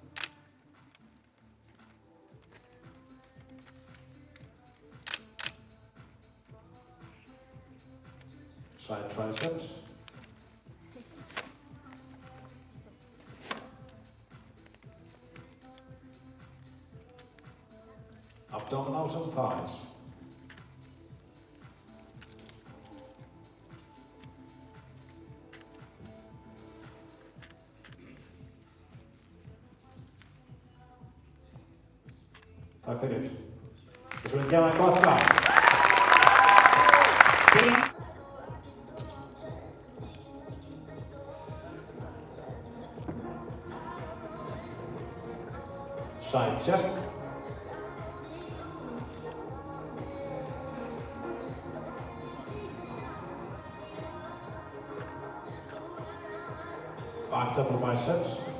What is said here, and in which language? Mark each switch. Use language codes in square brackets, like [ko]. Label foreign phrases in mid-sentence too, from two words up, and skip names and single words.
[en] Side triceps. Abdominals and thighs. [is] Takk fyrir. Við skulum gefa það gott lag. [en] Side chest. Back double biceps.